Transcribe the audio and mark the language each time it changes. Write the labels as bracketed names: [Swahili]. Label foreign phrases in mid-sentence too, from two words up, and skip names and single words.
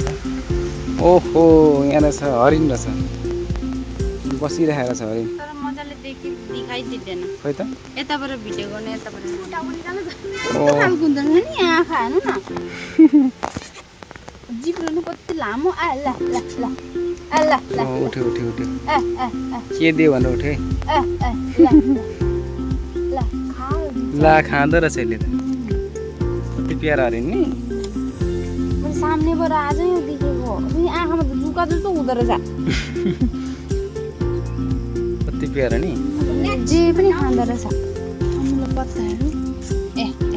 [Nepali] ओहो, यहाँ रहेछ हरिण रहेछ, बसिरहेको छ हरिण। तर मजाले दिखाइ दिँदैन खोइ त। यताबाट भिडियो गर्ने यताबाट ओ खालको हुँदैन नि आँखा हेर्नु न। जिब्रो कति लामो। आला ला ला आला ला उठ्यो उठ्यो उठ्यो। आ आ के दियो भनेर उठ्यो। आ आ ला खा ला खाँदो रहेछ यसले त। कति प्यारा हरिण नि। मैले सामनेबाट आजै यो देखेको। अनि आँखामा त जुका जस्तो हुँदो रहेछ। कति प्यारा नि। जे पनि खाँदो रहेछ। अमिलो पत्ताहरू ए ए